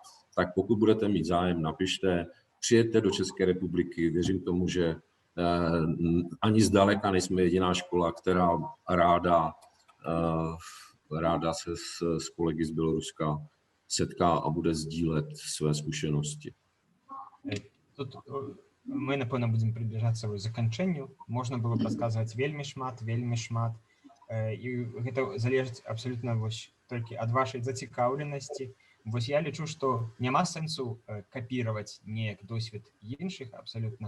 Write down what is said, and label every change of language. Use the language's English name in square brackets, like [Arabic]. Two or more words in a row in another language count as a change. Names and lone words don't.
[Czech] Tak pokud budete mít zájem, napište, přijeďte do České republiky, věřím tomu, že ani zdaleka nejsme jediná škola, která ráda se s kolegy z Běloruska setká a bude sdílet své zkušenosti. [Belarusian] Мы, напэўна, будзем прыбліжацца к заканчэнню. Можна было б расказваць вельмі шмат. І гэта залежыць абсалютна толькі ад вашай зацікаўленасці. Вось я лічу, што няма сэнсу капіраваць неяк досвед іншых абсалютна.